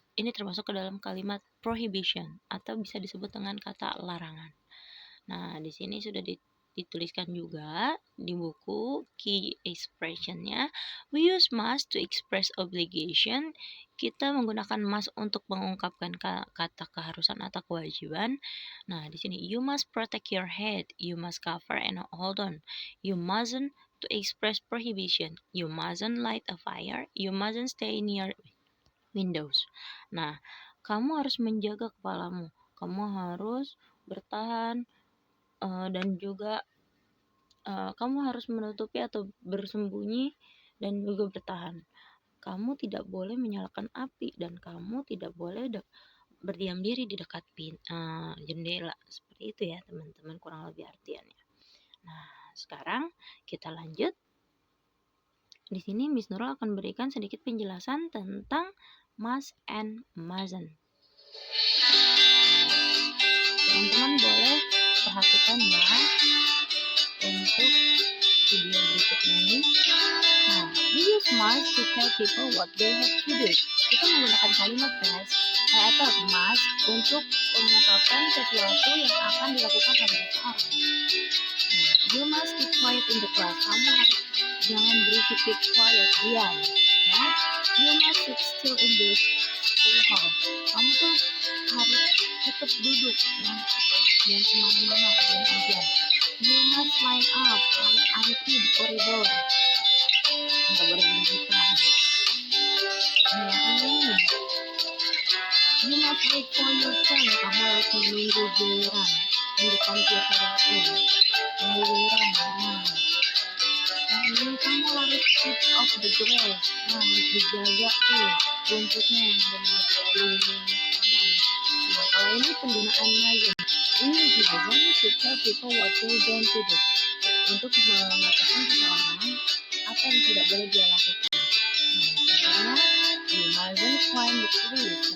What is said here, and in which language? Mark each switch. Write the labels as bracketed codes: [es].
[id] Ini termasuk ke dalam kalimat prohibition atau bisa disebut dengan kata larangan. Nah, di sini sudah dituliskan juga di buku key expressionnya. [en] We use must to express obligation. [id] Kita menggunakan must untuk mengungkapkan kata keharusan atau kewajiban. Nah, di sini [en] you must protect your head, you must cover and hold on, you mustn't to express prohibition, you mustn't light a fire, you mustn't stay near windows. [id] Nah, kamu harus menjaga kepalamu, kamu harus bertahan dan juga kamu harus menutupi atau bersembunyi dan juga bertahan. Kamu tidak boleh menyalakan api dan kamu tidak boleh berdiam diri di dekat jendela. Seperti itu ya teman-teman, kurang lebih artiannya. Nah, sekarang kita lanjut. Di sini Miss Nurul akan berikan sedikit penjelasan tentang must and mustn't. Teman-teman boleh perhatikan ya untuk video berikut ini. [en] Nah, we use must to tell people what they have to do. [id] Kita menggunakan kalimat atau must untuk mengungkapkan sesuatu yang akan dilakukan oleh seseorang. [en] Nah, you must keep quiet in the class. [id] Kamu harus jangan berisik, [en] keep quiet, [id] diam. [en] Ya, you must sit still in the school hall. [id] Kamu tuh harus tetap duduk ya, jangan kemana-mana, diam aja. [en] You must line up, [id] harus antri di koridor. Nggak boleh berebutan. [en] You must wait for your turn. [id] Kamu harus menunggu giliran di komputer room. Menunggu giliran. Nah, ini kamu harus [en] keep off the grass. [id] Nah, harus dijaga tuh rumputnya yang ada di taman. Nah, kalau ini penggunaan mustn't. Ini biasanya [en] to tell people what they don't to do. [id] Untuk mengatakan seseorang apa yang tidak boleh dia lakukan. Nah, contohnya, [en] you mustn't climb the trees.